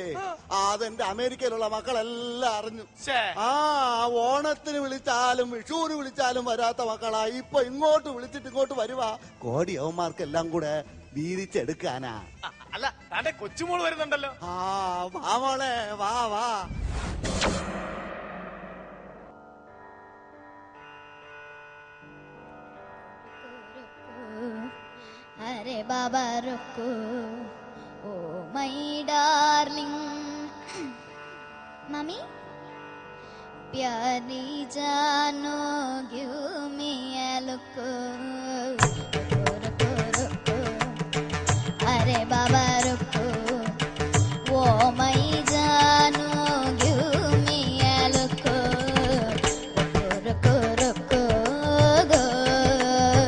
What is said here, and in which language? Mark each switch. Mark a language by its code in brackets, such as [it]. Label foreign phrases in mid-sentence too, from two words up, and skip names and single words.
[ml] അതെന്റെ അമേരിക്കയിലുള്ള മക്കളെല്ലാം അറിഞ്ഞു. ഓണത്തിന് വിളിച്ചാലും വിഷുവിന് വിളിച്ചാലും വരാത്ത മക്കളാ ഇപ്പൊ ഇങ്ങോട്ട് വിളിച്ചിട്ട് ഇങ്ങോട്ട് വരുവാ. കോടി അവന്മാർക്കെല്ലാം കൂടെ വീതിച്ചെടുക്കാനാ. അല്ല, താന്റെ കൊച്ചുമോള് വരുന്നുണ്ടല്ലോ. വാ മോളെ, വാ വാ. [hi] अरे बाबा रुको, [en] oh my darling. [hi] मम्मी, प्यारी जानो, [en] give me a look. [hi] रुको रुको, अरे बाबा रुको, [en] oh my [hi] जानो, [en] give me a look. [hi] रुको रुको रुको,